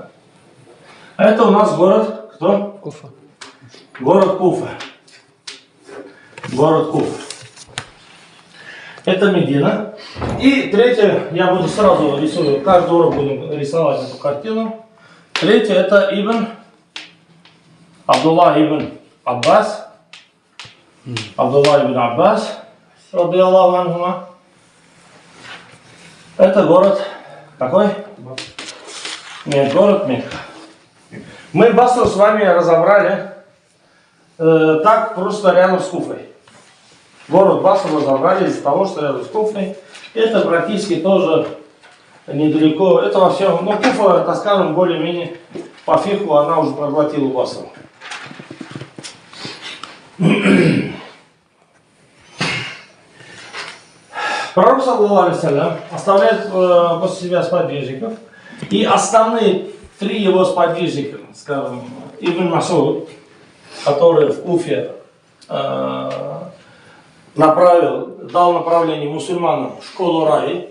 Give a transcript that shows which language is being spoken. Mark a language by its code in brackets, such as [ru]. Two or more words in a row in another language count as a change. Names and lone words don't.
[ru] А это у нас город кто? Куфа. Город Куфа. Это Медина. И третье, я буду сразу рисую, каждый урок будем рисовать эту картину. Третье — это Абдулла ибн Аббас. Абдулла ибн Аббас, [ar] رضي الله عنهما. [ru] Это город какой? Нет, город Мекка. Мы Басру с вами разобрали так просто рядом с Куфой. Город Басру разобрали из-за того, что рядом с Куфой. Это практически тоже недалеко. Это во всем. Но Куфа, так скажем, более-менее по фиху она уже проглотила Басру. Пророк, [ar] صلى الله عليه وسلم, [ru] оставляет после себя сподвижников. И основные три его сподвижника, скажем, Ибн Мас'уд, который в Куфе дал направление мусульманам в школу Раи.